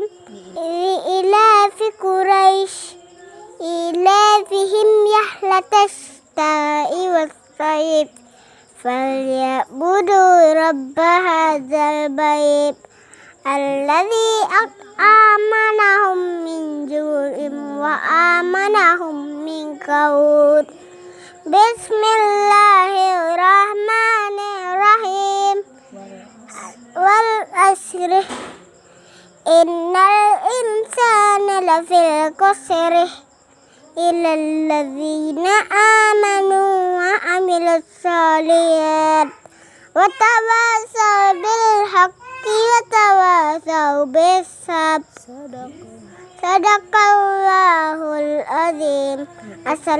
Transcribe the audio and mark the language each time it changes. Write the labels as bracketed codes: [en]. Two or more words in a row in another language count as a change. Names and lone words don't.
[ar] لإيلاف قريش إيلافهم رحلة الشتاء والصيف فليعبدوا رب هذا البيت الذي أطعمهم من جوع وآمنهم من خوف. Bismillahirrahmanirrahim. والعصر إن الإنسان لفي خسر إلا الذين آمنوا وعملوا الصالحات وتواصوا بالحق وتواصوا بالصبر. صدق الله العظيم.